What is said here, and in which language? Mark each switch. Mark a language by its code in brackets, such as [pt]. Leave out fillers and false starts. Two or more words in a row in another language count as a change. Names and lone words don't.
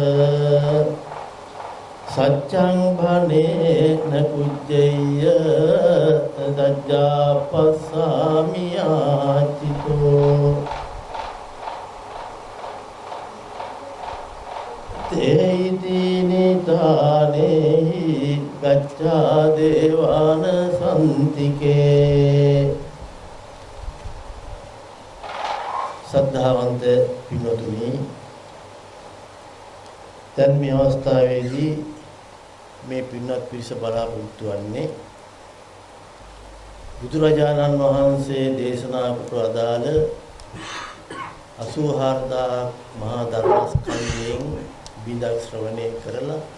[pi] සච්ඡං භනේන කුජ්ජය දජ්ජාපස්සාමි ආචිතෝ තේයිති නිදානේහි ගච්ඡා දේවාන සම්තිකේ [si] සද්ධාවන්ත පින්වතුනි දැන් මේ අවස්ථාවේදී මේ පින්වත් පිරිස බලාපොරොත්තු වන්නේ බුදුරජාණන් වහන්සේ දේශනා කොට අදාළ 84000 මහා ධර්මස්කන්ධයෙන් බිඳක් ශ්‍රවණය කරලා